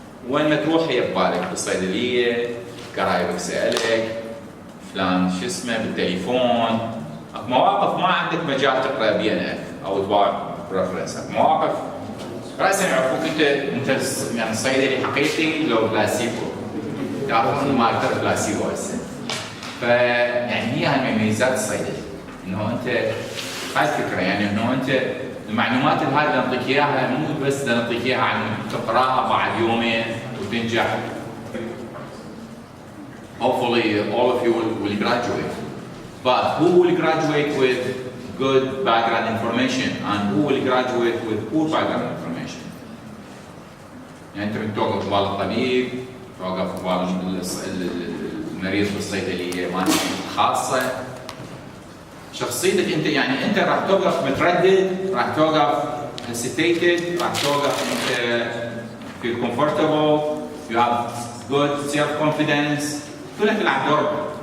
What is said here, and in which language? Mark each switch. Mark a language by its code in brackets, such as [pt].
[ar] وين ما تروح هي ببالك بالصيدليه قرايبك سالك فلان شو اسمه بالتليفون مواقف ما عندك مجال تقرا بينها او تباع ريفرنس مواقف راسا يعرفوك انت يعني صيدلي حقيقي لو بلاسيبو يعرفون ما اكثر بلاسيبو هسه فيعني هي هالمميزات الصيدلي انه انت هاي الفكره يعني انه انت المعلومات هذه اللي نعطيك اياها مو بس نعطيك اياها عن تقراها بعد يومين وتنجح. [en] Hopefully all of you will graduate. But who will graduate with good background information and who will graduate with poor background information? [ar] يعني انت بتوقف قبال الطبيب، توقف قبال المريض بالصيدليه مالتك خاصه. شخصيتك انت يعني انت راح توقف متردد، راح توقف hesitated، راح توقف انت [en] feel comfortable، you have good self confidence، [ar] كلها تلعب دور.